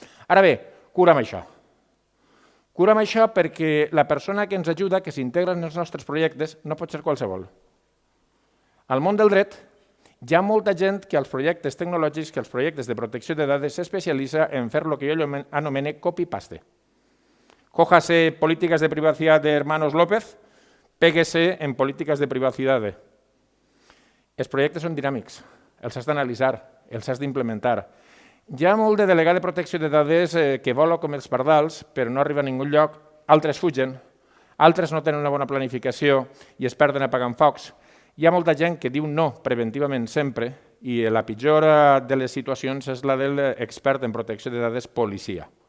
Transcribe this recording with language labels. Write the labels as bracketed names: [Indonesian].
[Catalan] Ara bé, cura amb això. Cura amb això perquè la persona que ens ajuda, que s'integra en els nostres projectes, no pot ser qualsevol. Al món del dret hi ha molta gent que als projectes tecnològics, que als projectes de protecció de dades s'especialitza en fer el que jo anomene copy-paste. [Spanish] Cójase políticas de privacidad de Hermanos López, péguese en políticas de privacidad. [Catalan] Els projectes són dinàmics, els has d'analitzar, els has d'implementar. Hi ha molt de delegat de protecció de dades que vola com els pardals, però no arriba a ningú lloc, altres fugen, altres no tenen una bona planificació i es perden apagant focs. Hi ha molta gent que diu no preventivament sempre i la pitjor de les situacions és la de l'expert en protecció de dades policia.